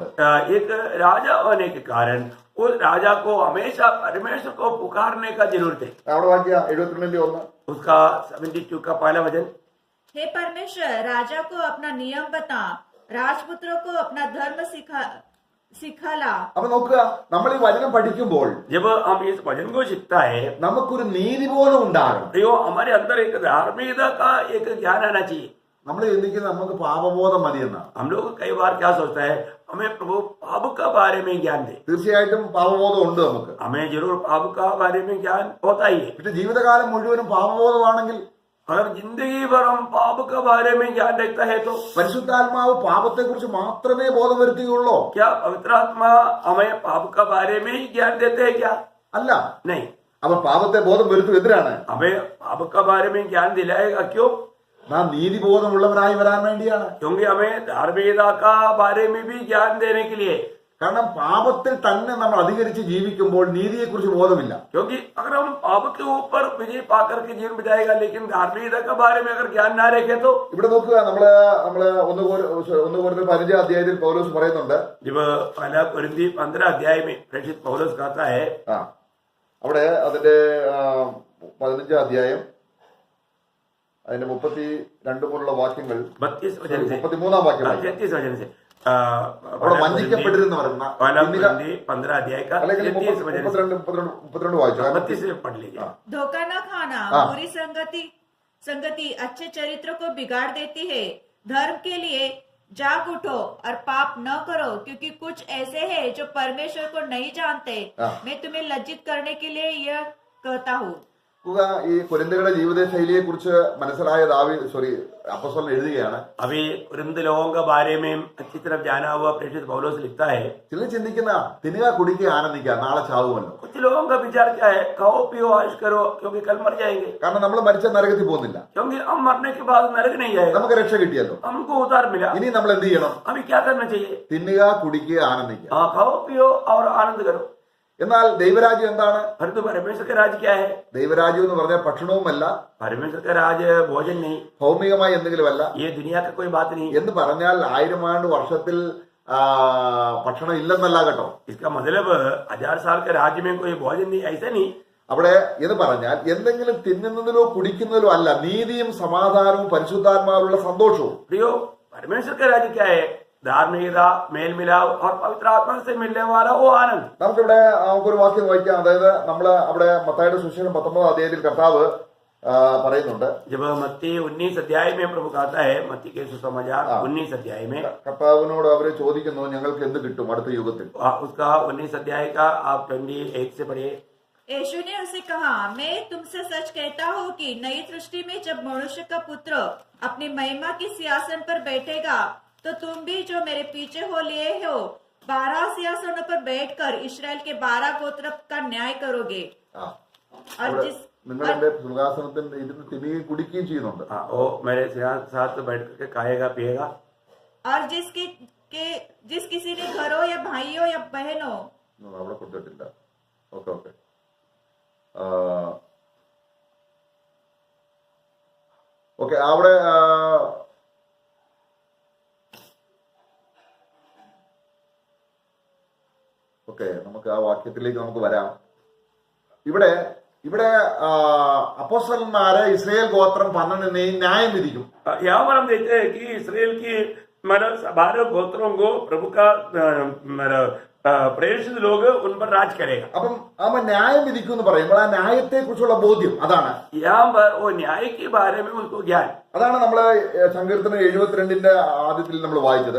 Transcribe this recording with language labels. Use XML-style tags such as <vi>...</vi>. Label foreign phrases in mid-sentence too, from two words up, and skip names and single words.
<hi>एक राजा होने के कारण उस राजा को हमेशा परमेश्वर को पुकारने का जरूरत है.</hi> <ml>അവിടെ വാക്യ 72:1.</ml> <hi>उसका 72 का पहला वचन, हे परमेश्वर, राजा को अपना नियम बता, राजपुत्रों को अपना धर्म सिखाला.</hi> <ml>അപ്പൊ നോക്കുക, നമ്മൾ ഈ വചനം പഠിക്കുമ്പോൾ</ml> <hi>जब हम इस वचन को सीखता है</hi> <ml>നമുക്കൊരു നീതിബോധം ഉണ്ടാകണം.</ml> <hi>तो हमारे अंदर एक धार्मिकता का एक ज्ञान आना चाहिए.</hi> <ml>നമ്മൾ ചിന്തിക്കുന്നത് നമുക്ക് പാപബോധം മതിയെന്നാണ്.</ml> <hi>हम लोग कई बार क्या सोचता है, हमें प्रभु पाप का बारे में ज्ञान दे.</hi> <ml>തീർച്ചയായിട്ടും പാപബോധം ഉണ്ട് നമുക്ക്.</ml> <hi>हमें जरूर पाप का बारे में ज्ञान होता ही है.</hi> <ml>പക്ഷെ ജീവിതകാലം മുഴുവനും പാപബോധമാണെങ്കിൽ</ml> <hi>अगर जिंदगी भर हम पाप का बारे में ज्ञान रखता है तो</hi> <ml>പരിശുദ്ധാത്മാവ് പാപത്തെ കുറിച്ച് മാത്രമേ ബോധം വരുത്തുകയുള്ളൂ?</ml> <hi>क्या पवित्र आत्मा हमें पाप का बारे में ही ज्ञान देते हैं क्या?</hi> <ml>അല്ല.</ml> <hi>नहीं.</hi> <ml>അപ്പൊ പാപത്തെ ബോധം വരുത്തും എന്തിനാണ്?</ml> <hi>हमें पाप का बारे में ज्ञान दिलाएगा क्यों?</hi> <ml>നാം നീതിബോധമുള്ളവരായി വരാൻ വേണ്ടിയാണ്.</ml> <hi>क्योंकि हमें धार्मिकता का बारे में भी ज्ञान देने के लिए.</hi> <ml>കാരണം പാപത്തിൽ തന്നെ നമ്മൾ അധികരിച്ച് ജീവിക്കുമ്പോൾ നീതിയെക്കുറിച്ച് ബോധമില്ല.</ml> <hi>क्योंकि अगर हम पाप के ऊपर विजय पाकर के जीवन बिताएगा लेकिन धार्मिकता के बारे में अगर ज्ञान ना रखे तो.</hi> <ml>ഇവിടെ നോക്കുക, നമ്മള് 1 കൊരിന്ത്യർ 15 അധ്യായത്തിൽ പൗലോസ് പറയുന്നുണ്ട്.</ml> <hi>जब पहला कोरिन्थी 15 अध्याय में प्रेषित पौलुस कहता है,</hi> <ml>അവിടെ അതിന്റെ 15 അധ്യായം അതിന്റെ 32 മുതലുള്ള വാക്യങ്ങൾ,</ml> <hi>32 वचन से</hi> <ml>33 വാക്യം വായിക്കാം.</ml> <hi>33 वचन से</hi> <ml>അവിടെ വഞ്ചിക്കപ്പെട്ടിരുന്ന് പറയുന്ന</ml> <hi>पहला कोरिन्थी 15 अध्याय का</hi> <ml>അല്ലെങ്കിൽ</ml> <hi>33 वचन से</hi> <ml>32 വായിച്ചു.</ml> <hi>32 से पढ़ लीजिए. धोखा न खाना, हाँ। बुरी संगति अच्छे चरित्र को बिगाड़ देती है. धर्म के लिए जाग उठो और पाप न करो, क्योंकि कुछ ऐसे हैं जो परमेश्वर को नहीं जानते. हाँ। मैं तुम्हें लज्जित करने के लिए यह कहता हूँ.</hi> <ml>ഈ കൊരിന്ത്യരുടെ ജീവിത ശൈലിയെ കുറിച്ച് മനസ്സിലായ അപ്പോസ്തലൻ എഴുതുകയാണ്.</ml> <hi>अभी कोरिन्थ लोगों के बारे में अच्छी तरह जाना हुआ प्रेषित पौलुस लिखता है,</hi> <ml>ചിലർ ചിന്തിക്കുന്ന തിന്നുക, കുടിക്കുക, ആനന്ദിക്കുക, നാളെ ചാവുമല്ലോ.</ml> <hi>कुछ लोगों का विचार क्या है, खाओ पियो ऐश करो क्योंकि कल मर जाएंगे.</hi> <ml>കാരണം നമ്മൾ മരിച്ച നരകത്തിൽ പോകുന്നില്ല,</ml> <hi>क्योंकि हम मरने के बाद नरक नहीं जाएगा,</hi> <ml>നമുക്ക് രക്ഷ കിട്ടിയല്ലോ.</ml> <hi>हमको उद्धार मिला.</hi> <ml>ഇനി നമ്മൾ എന്ത് ചെയ്യണം?</ml> <hi>हमें क्या करना चाहिए?</hi> <ml>തിന്നുക, കുടിക്കുക, ആനന്ദിക്കുക.</ml> <hi>हाँ, खाओ पियो और आनंद करो.</hi> <ml>എന്നാൽ ദൈവരാജ്യം എന്താണ്?</ml> <hi>परंतु परमेश्वर का राज क्या है?</hi> <ml>ദൈവരാജ്യം എന്ന് പറഞ്ഞാൽ ഭക്ഷണവുമല്ല,</ml> <hi>परमेश्वर का राज भोजन नहीं,</hi> <ml>ഭൗമികമായ എന്തെങ്കിലുമല്ല.</ml> <hi>ये दुनिया का कोई बात नहीं.</hi> <ml>എന്ന് പറഞ്ഞാൽ 1000 ആണ്ട് വർഷത്തിൽ ഭക്ഷണം ഇല്ലെന്നല്ല കേട്ടോ.</ml> <hi>इसका मतलब 1000 साल के राज्य में कोई भोजन नहीं, ऐसा नहीं.</hi> <ml>അവിടെ എന്ന് പറഞ്ഞാൽ എന്തെങ്കിലും തിന്നുന്നതിലോ കുടിക്കുന്നതിലോ അല്ല, നീതിയും സമാധാനവും പരിശുദ്ധാത്മാവിലുള്ള സന്തോഷവും.</ml> <hi>प्रियो, परमेश्वर का राज्य क्या है? धार्मिकता, मेल मिलाप और पवित्र आत्मा से मिलने वाला वो आनंद.</hi> <ml>നമുക്കിവിടെ നമുക്കൊരു വാക്യം വായിക്കാം. അതായത് നമ്മള് അവിടെ മത്തായിയുടെ സുവിശേഷം 19 അധ്യായത്തിൽ കർത്താവ് പറയുന്നുണ്ട്.</ml> <hi>जब मत्ती 19 अध्याय में प्रभु कहता है, मत्ती के सुसमाचार 19 अध्याय में</hi> <ml>കർത്താവിനോട് അവര് ചോദിക്കുന്നു, ഞങ്ങൾക്ക് എന്ത് കിട്ടും അടുത്ത യുഗത്തിൽ?</ml> <hi>उसका 19 अध्याय का आप 28 से पढ़िए. यीशु ने उसे कहा, मैं तुमसे सच कहता हूँ कि नई सृष्टि में जब मनुष्य का पुत्र अपनी महिमा के सिंहासन पर बैठेगा तो तुम भी जो मेरे पीछे हो लिए हो 12 सिंहासनों पर बैठकर इस्राएल के 12 गोत्र का न्याय करोगे. और जिस</hi> <ml>നിങ്ങൾ എന്റെ സിംഹാസനത്തിൽ ഇരുന്ന് തിന്നുകയും കുടിക്കുകയും ചെയ്യുന്നുണ്ട്.</ml> <hi>वो मेरे साथ बैठ करके खाएगा पिएगा. और जिस किसी ने घरों या भाइयों या बहनों</hi> <ml>അവിടെ കൊടുത്തിട്ടില്ല.</ml> <en>okay okay.</en> <ml>ഓക്കെ അവിടെ ഓക്കെ നമുക്ക് ആ വാക്യത്തിലേക്ക് നമുക്ക് വരാം. ഇവിടെ ഇവിടെ അപ്പോസ്തലന്മാരെ ഇസ്രായേൽ ഗോത്രം 12 ന്യായം വിധിക്കും.</ml> <hi>यहाँ पर हम देखते हैं कि इसराइल की 12 गोत्रों को प्रभु का प्रेरित लोग उन पर राज करेगा.</hi> <ml>അപ്പം അവൻ ന്യായം വിധിക്കും എന്ന് പറയുമ്പോൾ ആ ന്യായത്തെ കുറിച്ചുള്ള ബോധ്യം അതാണ്.</ml> <hi>यहाँ पर वो न्याय के बारे में उनको ज्ञान.</hi> <ml>അതാണ് നമ്മള് സങ്കീർത്തനം 72 ആദ്യത്തിൽ നമ്മൾ വായിച്ചത്.</ml>